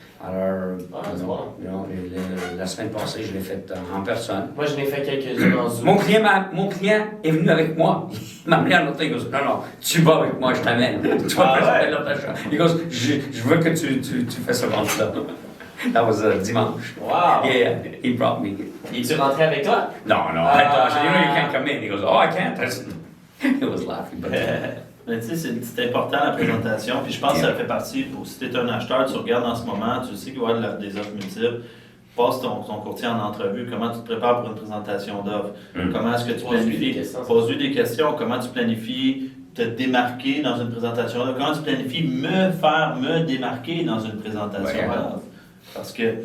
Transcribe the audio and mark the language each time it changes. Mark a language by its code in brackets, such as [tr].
[fr] Alors, la semaine passée, je l'ai faite en personne. Moi, je l'ai fait quelques-unes en Zoom. Mon client est venu avec moi. Il m'a amené à l'autre. Il dit non, tu vas avec moi, je t'amène. Tu vas présenter l'offre d'achat. Il dit je veux que tu fasses ce vente-là. [en] That was dimanche. Wow! Yeah, he brought me. [fr] Es-tu rentré avec toi? [en] No. I thought, you can't come in. He goes, I can't. He was laughing. But, [fr] mais tu sais, c'est important la présentation, puis je pense que ça fait partie, si tu es un acheteur, tu regardes en ce moment, tu sais qu'il va y avoir des offres multiples, passe ton courtier en entrevue, comment tu te prépares pour une présentation d'offres, comment est-ce que tu planifies, pose-lui des questions, comment tu planifies te démarquer dans une présentation d'offres, comment tu planifies me démarquer dans une présentation d'offres, parce que,